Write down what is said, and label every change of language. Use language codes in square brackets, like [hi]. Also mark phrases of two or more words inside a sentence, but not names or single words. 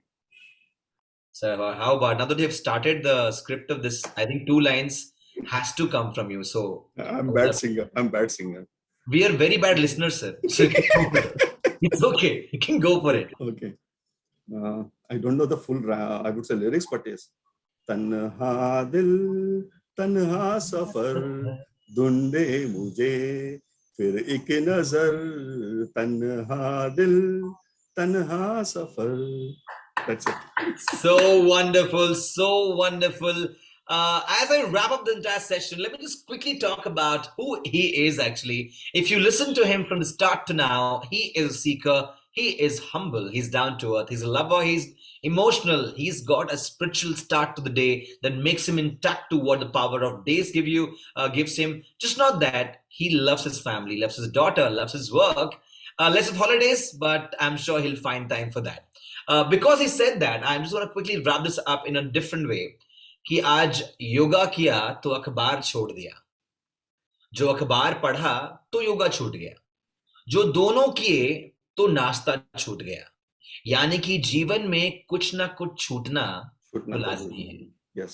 [en] So, how about now that you've started the script of this? I think two lines has to come from you. So, I'm bad singer. I'm bad singer. we are very bad listeners, sir. So you can go for it. It's okay. You can go for it. Okay. I don't know the full, I would say lyrics, but yes. [hi] तन्हा दिल, तन्हा सफ़र, ढूँढे मुझे, फिर एक नज़र, तन्हा दिल, तन्हा सफ़र. [en] That's it. So wonderful, so wonderful. As I wrap up the entire session, let me just quickly talk about who he is actually. If you listen to him from the start to now, he is a seeker, he is humble, he's down to earth, he's a lover, he's emotional, he's got a spiritual start to the day that makes him intact to what the power of days gives him. Just not that, he loves his family, loves his daughter, loves his work, less of holidays, but I'm sure he'll find time for that. Because he said that, I'm just going to quickly wrap this up in a different way. [hi] कि आज योगा किया तो अखबार छोड़ दिया, जो अखबार पढ़ा तो योगा छूट गया, जो दोनों किए तो नाश्ता छूट गया. यानी कि जीवन में कुछ ना कुछ छूटना तो लाजमी है. [en] Yes.